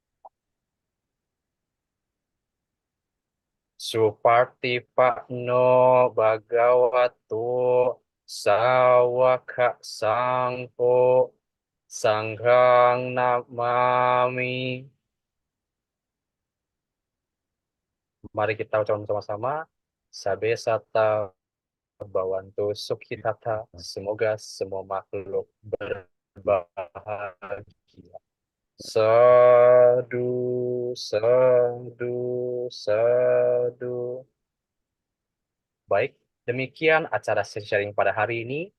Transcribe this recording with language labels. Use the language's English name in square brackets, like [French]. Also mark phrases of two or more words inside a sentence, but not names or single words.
[Pali] Supartipakno Bhagavato Sawaka Sangho Sanghang Namami. [Indonesian] Mari kita ucapkan sama-sama. [Pali] Sabe sata bawantu sukhitata. [Indonesian] Semoga semua makhluk berbahagia. [Pali] Sadu, sadu, sadu. [Indonesian] Baik, demikian acara sharing pada hari ini.